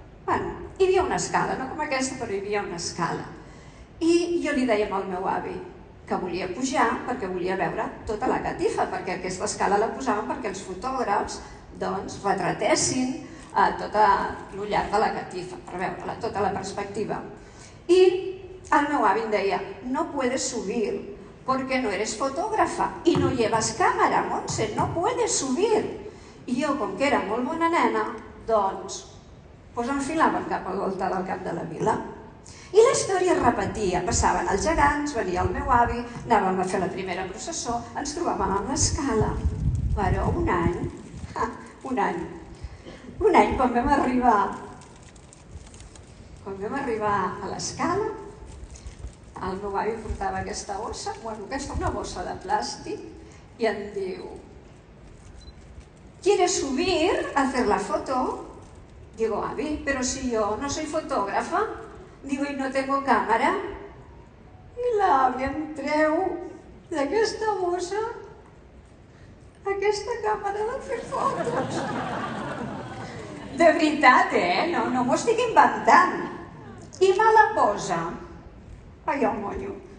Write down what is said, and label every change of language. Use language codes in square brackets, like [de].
[ca] Hi havia una escala, no com aquesta, però hi havia una escala. I jo li deia al meu avi que volia pujar perquè volia veure tota la catifa, perquè aquesta escala la posaven perquè els fotògrafs retratessin tot el llarg de la catifa, per veure-la, tota la perspectiva. I el meu avi em deia, [es] no puedes subir porque no eres fotógrafa y no llevas cámara, Montse, no puedes subir. [ca] I jo, com que era molt bona nena, doncs enfilaven cap a l'altar del cap de la vila. I la història es repetia, passaven els gegants, venia el meu avi, anàvem a fer la primera processó, ens trobàvem amb l'escala. Però un any quan vam arribar a l'escala, el meu avi portava aquesta bossa, una bossa de plàstic, y em diu, [es] ¿quieres subir a hacer la foto? Digo, avi, pero si yo no soy fotógrafa. Digo, y no tengo cámara. [ca] I l'avi em treu d'aquesta bossa aquesta càmera de fer fotos. De veritat, no m'ho estic inventant. I me la posa. Ai, el monyo.